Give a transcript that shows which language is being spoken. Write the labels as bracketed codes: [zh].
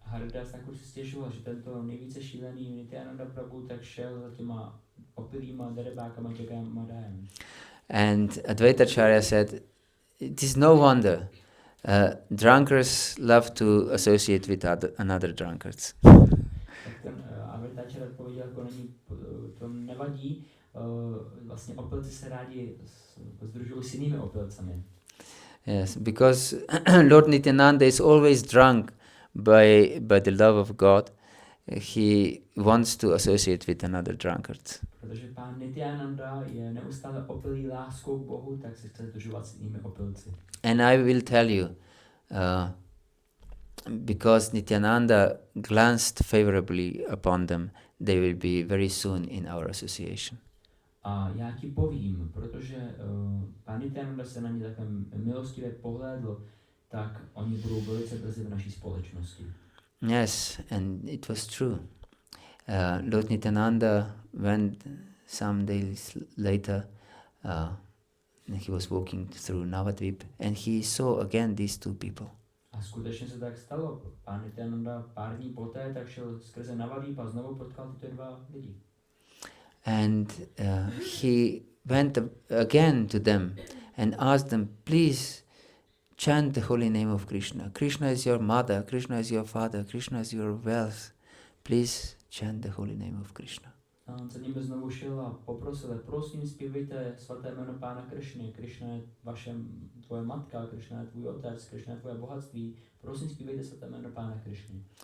[cs] Haridas Thakur si stěžoval, že tento nejvíce šílený Nityananda Prabhu tak šel za těma opilýma darebákama Jagai a Madhajem. [en] And Advaitacharya said, it is no wonder drunkards love to associate with another drunkards. [cs] Tak ten Advaitacharya odpověděl, jako to nevadí, vlastně opilci se rádi združují s jinými opilcami. [en] Yes, because Lord Nityananda is always drunk by the love of God. He wants to associate with another drunkard. [cs] Protože pán Nityananda je neustále opilý láskou k Bohu, tak se chce združovat s jinými opilci. [en] And I will tell you, because Nityananda glanced favorably upon them, they will be very soon in our association. [cs] A já ti povím, protože pán Nityananda se na ně takhle milostivě pohlédl, tak oni budou velice brzy v naší společnosti. [en] Yes, and it was true. Lord Nityananda went some days later, he was walking through Navadvip, and he saw again these two people. [cs] A skutečně se tak stalo. Pán Nityananda pár dní poté tak šel skrze Navadvip a znovu potkal tyto dva lidi. [en] And he went again to them and asked them, please chant the holy name of Krishna. Krishna is your mother, Krishna is your father, Krishna is your wealth. Please chant the holy name of Krishna. [cs] A on za nimi znovu šel a poprosil, prosím, zpívejte svaté jméno Pána Krišny. Krishna je tvoje matka, Krishna je tvůj otec, Krishna je tvoje bohatství. Prosím, zpívejte svaté jméno Pána Krišny.